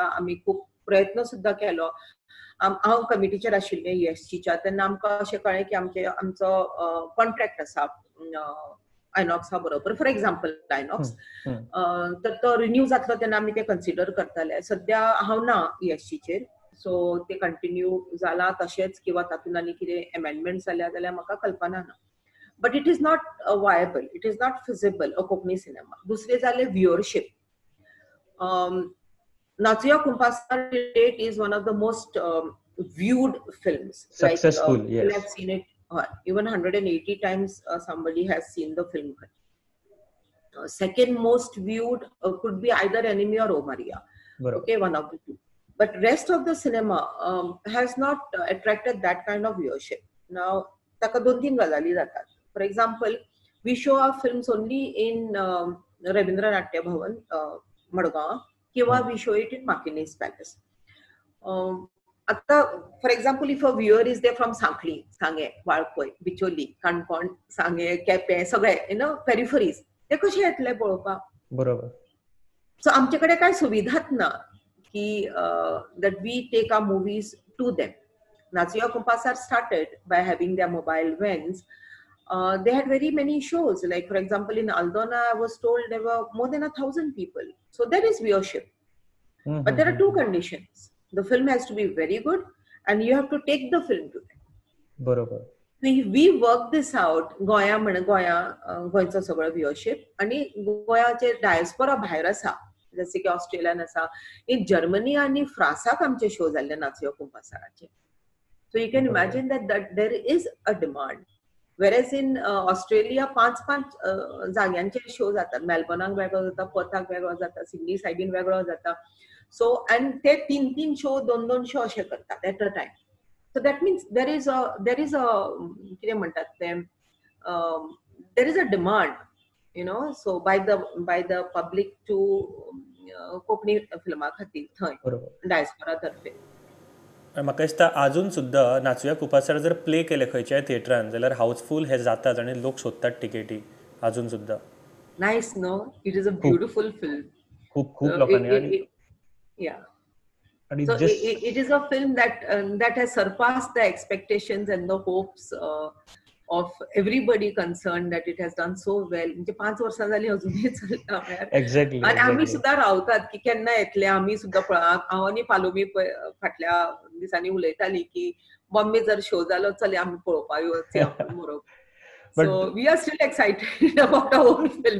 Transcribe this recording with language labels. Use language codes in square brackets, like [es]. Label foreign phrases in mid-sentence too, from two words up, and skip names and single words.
[kok] आमी खूब प्रयत्न सुद्दां केलो. हांव कमिटीचेर आशिल्लें ESCच्या, तेन्ना आमकां अशें कळ्ळें की आमचो कॉन्ट्रॅक्ट आसा आयनॉक्सा बरोबर, [en] for example [kok] आयनॉक्स, तर तो रिन्यू जातलो तेन्ना आमी ते कन्सिडर करतले. सद्या हांव ना ESCचेर, सो ते कंटिन्यू जाला तशेंच किंवा तातूंत आनी कितें अमेंडमेंट जाल्या जाल्यार म्हाका कल्पना ना. [en] But it is not viable, it is not feasible a Konkani cinema. [kok] दुसरें जालें व्ह्युअरशीप. [en] नाचुया कुंपासार that is one of the most viewed films. Successful, yes. We have seen it even 180 times. Somebody has seen the film. Second most viewed could be either Enemy or O Maria. Okay, one of the two. But rest of the cinema has not attracted that kind of viewership. [kok] Now, taka दोन तीन गजाली जातात. [en] For example, we show our films only in Rabindra Natya Bhavan, Madgaon, किंवा we show it in Makinis Palace. [kok] आता [en] for example if a viewer is there from [kok] सांखळी, सांगे, वाळपय, बिचोली, काणकोण, सांगे, केपें, सगळे पेरिफरीज, ते कशे येतले पळोवपाक? बरोबर. सो आमचे कडेन कांय सुविधाच ना की [en] that we take our movies to them. नाचुया कुंपासार started by having their mobile vans. They had very many shows. Like, for example, in Aldona, I was told there were more than 1,000 people. So there is viewership. But there are two conditions. The film has to be very good and you have to take the film to them. [kok] बरोबर. [en] We work this out. [kok] गोंयचो सगळो व्ह्युअरशिप आणि गोंयाचे डायस्पोरा भायर आसा, जसे की ऑस्ट्रेलियान आसा, इन जर्मनी आणि फ्रांसाक आमचे शो जाल्ले नाचुया कुंपासाराचे. [en] So you can imagine that there is a demand. [kok] वेरेज इन ऑस्ट्रेलिया 5 जाग्यांचे शो जातात. मेलबर्नाक वेगळो जाता, पर्थाक वेगळो जाता, सिडनी सायडीन वेगळो जाता. सो अँड ते 3 शो 2 शो असे करतात [en] at a time. so that means there is a [kok] कितें म्हणटात ते, [en] there is a demand, you know, so by the public to Konkani filma [kok] खातीर थंय डायस्पोरा तर्फे. म्हाका दिसता अजून सुद्दां नाचुया कुंपासार जर प्ले केले खंयच्याय थिएटरान जाल्यार हाऊसफुल हे जातात आनी लोक सोदतात तिकेटी अजून सुद्दां. [en] Nice no, it is a beautiful film. [kok] खूप लोकांनी. [en] Yeah. So it is a film that has surpassed the expectations and the hopes of everybody concerned, that it has done so well. [kok] म्हणजे 5 वर्सां जाली अजूनही चलता. [en] एक्झॅक्टली. [kok] आणि आम्ही सुद्धा रावतात की केन्ना येतले. आम्ही सुद्धा हांव आनी पालोमी फाटल्या दिसांनी उलयताली की बॉम्बे जर शो जालो चल आमी पळोवपाक येवचया म्हणून. [en] So we are still excited about our own film.